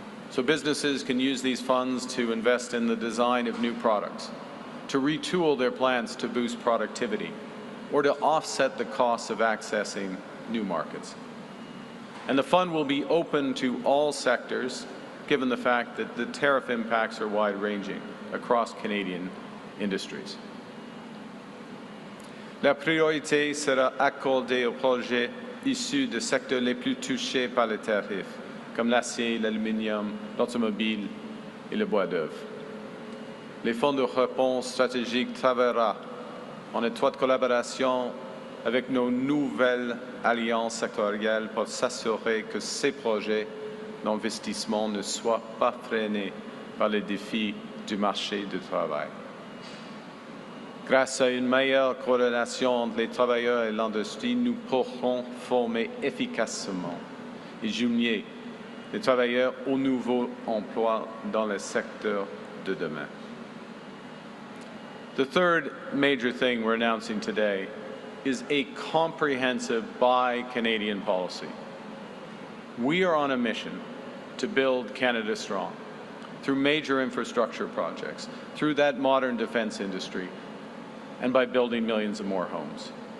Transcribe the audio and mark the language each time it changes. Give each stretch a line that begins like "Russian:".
English: So businesses can use these funds to invest in the design of new products, to retool their plants to boost productivity, or to offset the costs of accessing new markets. And the fund will be open to all sectors, given the fact that the tariff impacts are wide-ranging across Canadian industries.
French: La priorité sera accordée aux projets issus des secteurs les plus touchés par les tarifs, comme l'acier, l'aluminium, l'automobile et le bois d'œuvre. Les fonds de réponse stratégique travaillera en étroite collaboration avec nos nouvelles alliances sectorielles pour s'assurer que ces projets d'investissement ne soient pas freinés par les défis du marché du travail. Grâce à une meilleure coordination entre les travailleurs et l'industrie, nous pourrons former efficacement et jumeler les travailleurs aux nouveaux emplois dans les secteurs de demain.
English: The third major thing we're announcing today is a comprehensive Buy Canadian policy. We are on a mission to build Canada strong through major infrastructure projects, through that modern defense industry, and by building millions of more homes.